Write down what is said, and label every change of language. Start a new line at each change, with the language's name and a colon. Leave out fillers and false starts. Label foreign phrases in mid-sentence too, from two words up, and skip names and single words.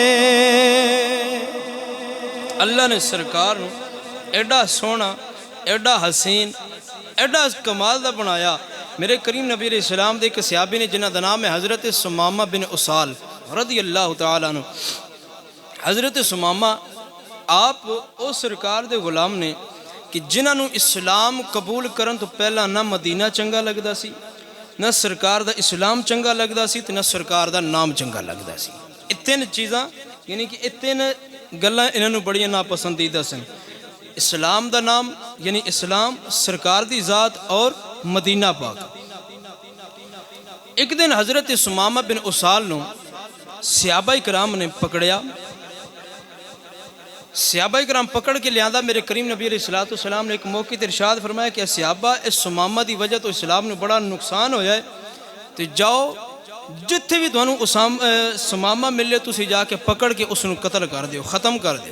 Punjabi: اللہ نے سرکار نو ایڈا سونا ایڈا حسین ایڈا کمال دا بنایا. میرے کریم نبی
Arabic: علیہ السلام
Punjabi: دے ایک صحابی نے جنہ دا نام ہے حضرت سمامہ بن اسال
Arabic: رضی اللہ تعالیٰ عنہ.
Punjabi: حضرت سمامہ آپ او سرکار دے غلام نے کہ جنہاں نو اسلام قبول کرن تو پہلا نہ مدینہ چنگا لگدا سی, نہ سرکار دا اسلام چنگا لگدا سی, تے نہ سرکار دا نام چنگا لگدا سی. اتنے چیزاں یعنی کہ اتنے گلاں انہاں نو بڑیاں ناپسندیدہ سن. اسلام دا نام یعنی اسلام, سرکار دی ذات اور مدینہ پاک. ایک دن حضرت سمامہ بن اسال نو صحابہ کرام نے پکڑیا. صحابہ کرام پکڑ کے لیا میرے کریم نبی
Arabic: علیہ السلام
Punjabi: نے ایک موقع تے ارشاد فرمایا کہ صحابہ اس سمامہ دی وجہ تو اسلام نے بڑا نقصان ہو جائے تو جاؤ جتھے بھی تانوں سمامہ ملے تسی جا کے پکڑ کے اس نو قتل کر دیو, ختم کر دیو.